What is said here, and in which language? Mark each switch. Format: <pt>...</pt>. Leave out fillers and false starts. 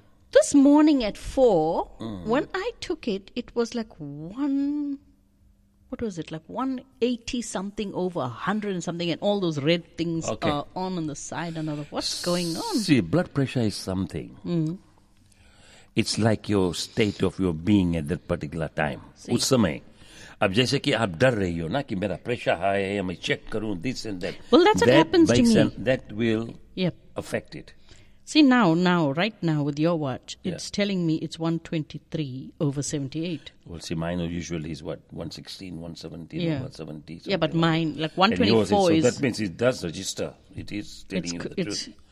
<en>This morning at 4, when I took it, it was like 180 something over 100 and something, and all those red things are on the side. And like, what's going on? See, blood pressure is something. It's like your state of your being at that particular time.</en> <hi>उस समय अब जैसे कि आप डर रही हो ना कि मेरा प्रेशर हाई है, मैं चेक करूं</hi> <en>This and that. Well, that's what happens to me. That will affect it. See, now, right now, with your watch, it's telling me it's 123 over 78. Well, see, mine usually is what? 116, 117, 170. Yeah, but mine, like 124 is... So that means it does register. It is telling you the truth.</en>